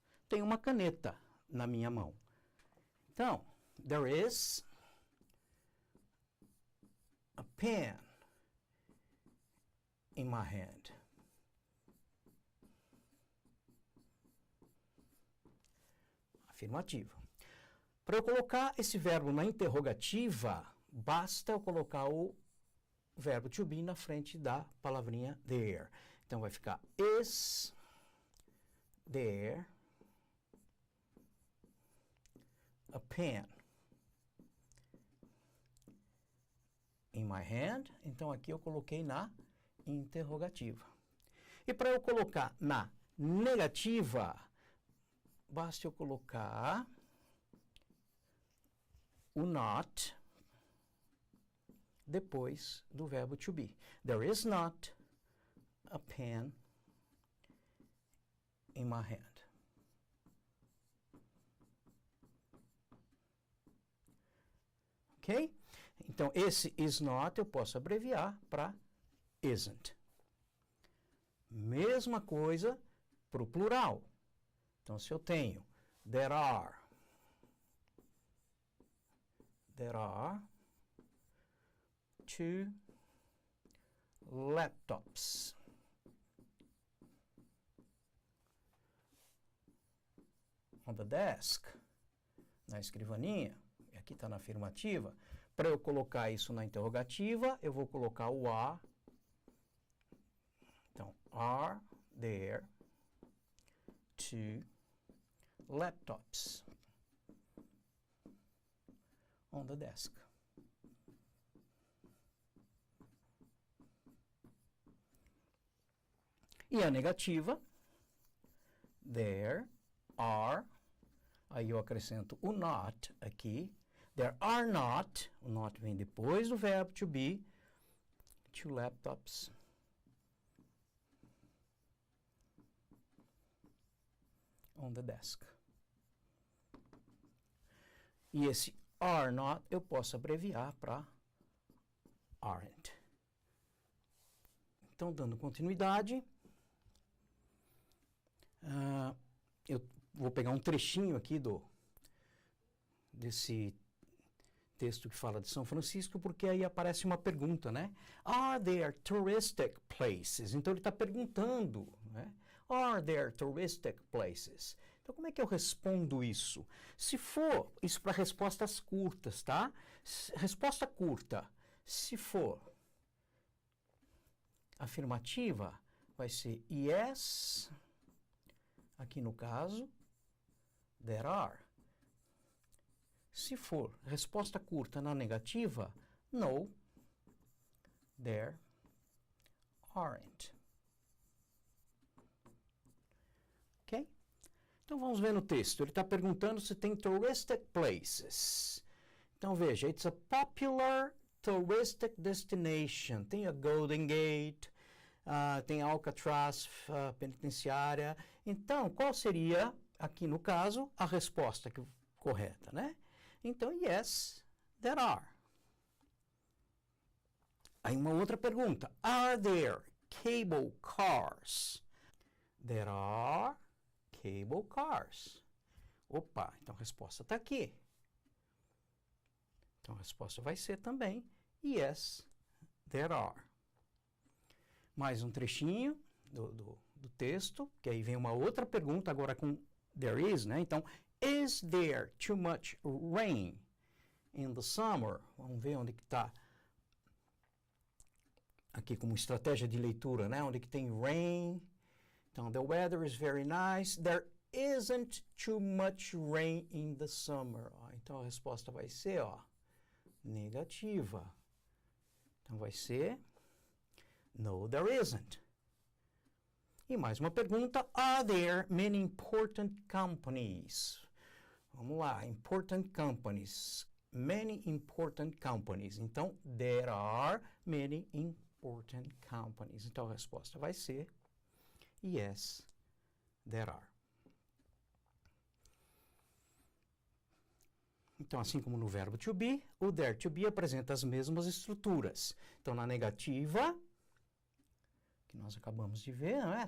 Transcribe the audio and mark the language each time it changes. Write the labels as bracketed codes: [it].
[pt] Tem uma caneta na minha mão. [en] Então, there is a pen in my hand. [pt] Afirmativa. Para eu colocar esse verbo na interrogativa, basta eu colocar o verbo to be na frente da palavrinha there. Então, vai ficar [en] is there a pen in my hand? [pt] Então, aqui eu coloquei na interrogativa. E para eu colocar na negativa, basta eu colocar o not depois do verbo to be. [en] There is not a pen in my hand. ok? [pt] Então, esse is not eu posso abreviar para isn't. Mesma coisa para o plural. Então, se eu tenho [en] there are two laptops. On the desk, [pt] na escrivaninha, e aqui está na afirmativa. Para eu colocar isso na interrogativa, eu vou colocar o are. [en] Então, are there two laptops on the desk? [pt] E a negativa, there are, aí eu acrescento o not aqui, [en] there are not, [pt] o not vem depois do verbo to be, [en] two laptops on the desk. [pt] E esse are not eu posso abreviar para aren't. Então, dando continuidade, eu vou pegar um trechinho aqui desse texto que fala de São Francisco, porque aí aparece uma pergunta, né? [en] Are there touristic places? [pt] Então, ele está perguntando, né? [en] Are there touristic places? [pt] Então, como é que eu respondo isso? Se for, isso para respostas curtas, tá? Resposta curta. Se for afirmativa, vai ser [en] yes, [pt] aqui no caso, [en] there are. [pt] Se for resposta curta na negativa, [en] no, there aren't. [pt] Ok? Então vamos ver no texto. Ele está perguntando se tem [en] touristic places. [pt] Então veja, [en] it's a popular touristic destination. [pt] Tem a Golden Gate, tem a Alcatraz penitenciária. Então, qual seria, aqui no caso, a resposta correta, né? [en] Então, yes, there are. [pt] Aí uma outra pergunta. [en] Are there cable cars? There are cable cars. [pt] Opa, então a resposta está aqui. Então a resposta vai ser também yes, there are. Mais um trechinho do texto, que aí vem uma outra pergunta, agora com there is, né? [en] Então, is there too much rain in the summer? [pt] Vamos ver onde que está. Aqui como estratégia de leitura, né? Onde que tem rain. Então, [en] the weather is very nice. There isn't too much rain in the summer. [pt] Então, a resposta vai ser, negativa. Então, vai ser [en] no, there isn't. [pt] E mais uma pergunta. [en] Are there many important companies? [pt] Vamos lá. [en] Important companies. Many important companies. Então, there are many important companies. [pt] Então, a resposta vai ser [en] yes, there are. [pt] Então, assim como no verbo to be, o there to be apresenta as mesmas estruturas. Então, na negativa, que nós acabamos de ver, não é?